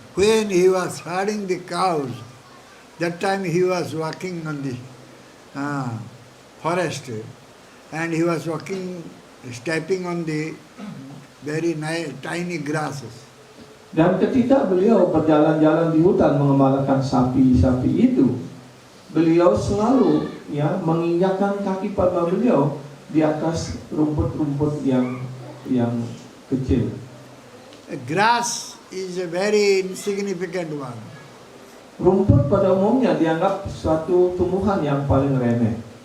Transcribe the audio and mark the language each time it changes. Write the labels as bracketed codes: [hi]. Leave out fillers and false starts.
[en] When he was herding the cows, that time he was walking on the forest, and he was walking, stepping on the very tiny grasses. [id] Dan ketika beliau berjalan-jalan di hutan mengembalakan sapi-sapi itu, beliau selalu, ya, menginjakkan kaki pada beliau di atas rumput-rumput yang kecil. [en] A grass is a very insignificant one. [id] Rumput pada umumnya dianggap suatu tumbuhan yang paling remeh.